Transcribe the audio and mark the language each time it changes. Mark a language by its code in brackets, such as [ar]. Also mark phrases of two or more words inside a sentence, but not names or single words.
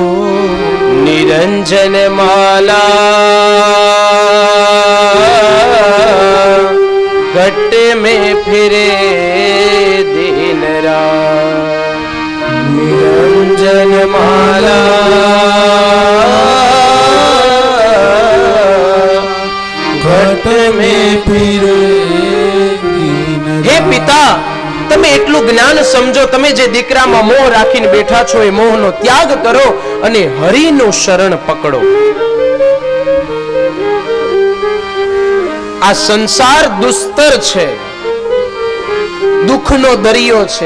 [hi] निरंजन माला घट में फिरे दिन रात. निरंजन माला घट में फिरे दिन. [gu] हे પિતા, તમે એટલું જ્ઞાન સમજો. તમે જે દીકરામાં મોહ રાખીને બેઠા છો એ મોહનો ત્યાગ કરો અને હરિનું શરણ પકડો. આ સંસાર દુસ્તર છે, દુઃખનો દરિયો છે.